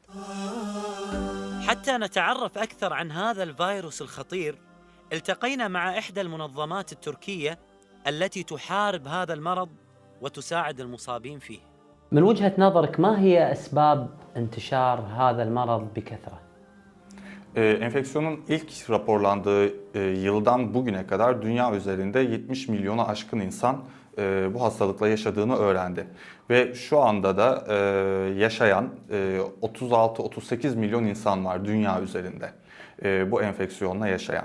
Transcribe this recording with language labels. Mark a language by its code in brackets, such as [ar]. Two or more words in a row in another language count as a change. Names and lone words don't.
[ar] حتى نتعرف أكثر عن هذا الفيروس الخطير، التقينا مع إحدى المنظمات التركية التي تحارب هذا المرض وتساعد المصابين فيه. من وجهة نظرك ما هي أسباب انتشار هذا المرض بكثرة؟ [tr] Enfeksiyonun ilk raporlandığı yıldan bugüne kadar dünya üzerinde 70 milyona aşkın insan bu hastalıkla yaşadığını öğrendi. Ve şu anda da yaşayan 36-38 milyon insan var dünya üzerinde bu enfeksiyonla yaşayan.